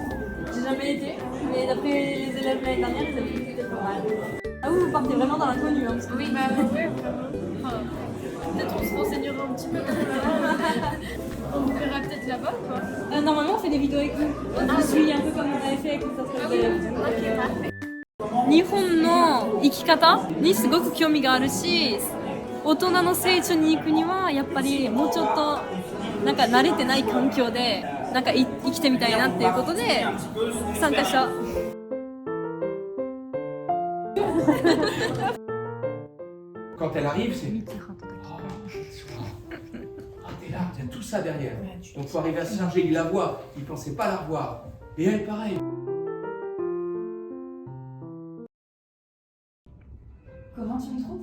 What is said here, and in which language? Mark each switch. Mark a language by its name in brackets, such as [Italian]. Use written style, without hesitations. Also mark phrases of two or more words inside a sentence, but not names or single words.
[French] J'ai jamais été, mais d'après les élèves l'année dernière, ils avaient été pas mal. Ah oui, vous partez vraiment dans l'inconnu. Hein, Oui, bah oui, vraiment. Enfin, peut-être on se renseignera un petit peu. On vous verra peut-être là-bas, quoi. Normalement, on fait des vidéos avec vous. On vous suit un peu comme on avait fait avec les autres élèves. Ok, parfait. [Japanese] 日本の生き方にすごく興味があるし、大人の成長に行くにはやっぱりもうちょっとなんか慣れてない環境でなんか生きてみたいなっていうことで参加した。 [French] Quand elle arrive, c'est. Ah, t'es là, il y a tout ça derrière. Donc faut arriver à se charger, il la voit, il pensait pas la revoir. Et elle, pareil. Comment tu me trouves?